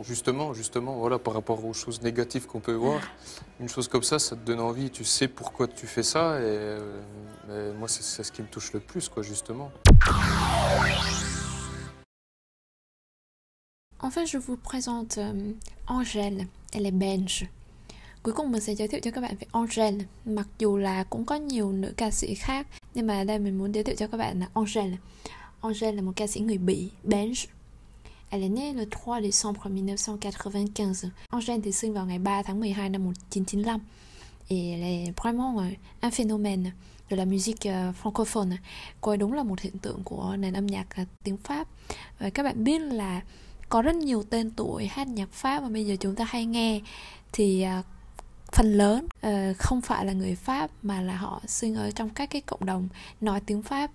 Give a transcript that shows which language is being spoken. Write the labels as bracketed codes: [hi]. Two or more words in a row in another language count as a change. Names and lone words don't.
[fr] Justement, voilà, par rapport aux choses négatives qu'on peut voir, une chose comme ça te donne envie. Tu sais pourquoi tu fais ça, et moi, c'est ce qui me touche le plus, quoi, justement. En fait, je vous présente Angèle, elle est belge. [vi] Cuối cùng mình sẽ giới thiệu cho các bạn về Angèle. Mặc dù là cũng có nhiều nữ ca sĩ khác, nhưng mà đây mình muốn giới thiệu cho các bạn là Angèle. Angèle là một ca sĩ người Bỉ, belge. [fr] Elle est née le 3 décembre 1995. [vi] Angèle thì sinh vào ngày 3 tháng 12 năm 1995. [fr] Et elle est vraiment un phénomène de la musique francophone. [vi] Cô ấy đúng là một hiện tượng của nền âm nhạc tiếng Pháp. Và các bạn biết là có rất nhiều tên tuổi hát nhạc Pháp mà bây giờ chúng ta hay nghe thì phần lớn không phải là người Pháp mà là họ sinh ở trong các cái cộng đồng nói tiếng Pháp.